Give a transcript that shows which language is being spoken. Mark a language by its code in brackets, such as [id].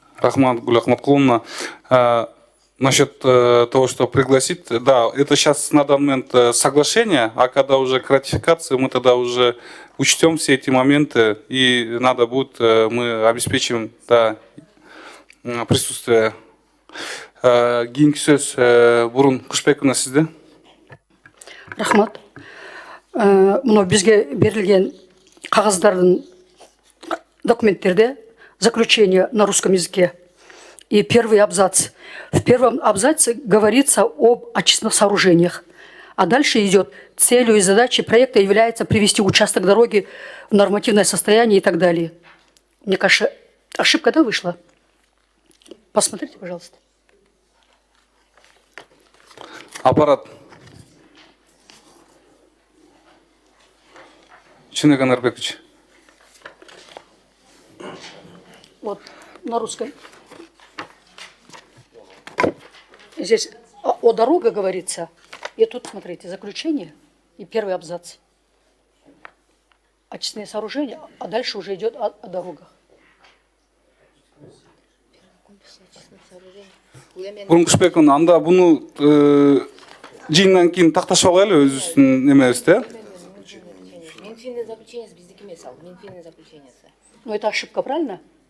[ru] Рахмат Гуль Ахматкуловна. Насчет того, что пригласить, да, это сейчас на данный момент соглашение, а когда уже к ратификации, мы тогда уже учтем все эти моменты, и надо будет, мы обеспечим, да, присутствие. [kk] Кейінгі сөз бұрын Құшбекұлына сізде. [ky] Рахмат. [kk] Мынау бізге берілген қағаздардың документтерде [ru] заключение на русском языке и первый абзац. В первом абзаце говорится об очистных сооружениях, а дальше идет: целью и задачей проекта является привести участок дороги в нормативное состояние и так далее. Мне кажется, ошибка, да, вышла? Посмотрите, пожалуйста. Аппарат. Чинек Анарбекович. Вот на русском. Здесь о дорогах говорится. И тут, смотрите, заключение и первый абзац. Очистные сооружения, а дальше уже идет о дорогах. [ky] Урмушбек анда буну жыйындан кийин такташып алайлы өзүбүздүн немебизде. [ru] Минфинный заключение [ky] биздики эмес ал. [ru] Минфинный заключение. Ну, это ошибка, правильно?